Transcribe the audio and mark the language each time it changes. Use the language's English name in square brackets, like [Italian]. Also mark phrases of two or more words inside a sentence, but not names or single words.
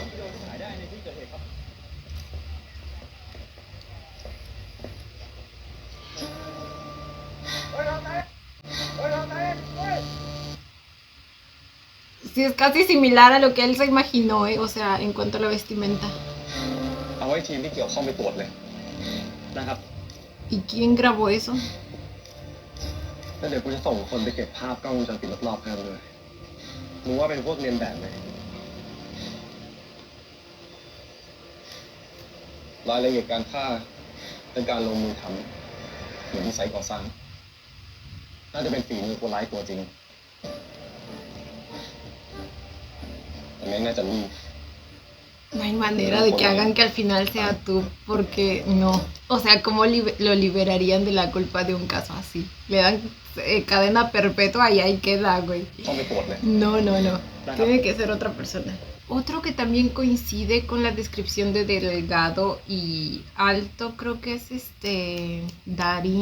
[Spanish] Sí, es casi similar a lo que él se imaginó, ¿eh? O sea, en cuanto a la vestimenta. [Thai] เอาไว้ทีมที่เกี่ยวข้องไปตรวจเลยนะครับ [Spanish] ¿Y quién grabó eso? [Thai] แล้วเดี๋ยวกูจะส่งคนไปเก็บภาพกล้องวงจรปิดรอบๆเพิ่มเลยรู้ว่าเป็นพวกเรียนแบบไหมรายละเอียดการฆ่าเป็นการลงมือทำเหมือนที่ไซต์ก่อสร้างน่าจะเป็นฝีมือคนร้ายตัวจริงแต่แม่งน่าจะรีบ [Spanish] No hay manera de que hagan que al final sea tú, porque no. O sea, ¿cómo lo liberarían de la culpa de un caso así? Le dan cadena perpetua y ahí queda, güey. [Thai] ต้องไปตรวจเลย [Spanish] No, no, no. Tiene que ser otra persona. Otro que también coincide con la descripción de delgado y alto, creo que es Darín.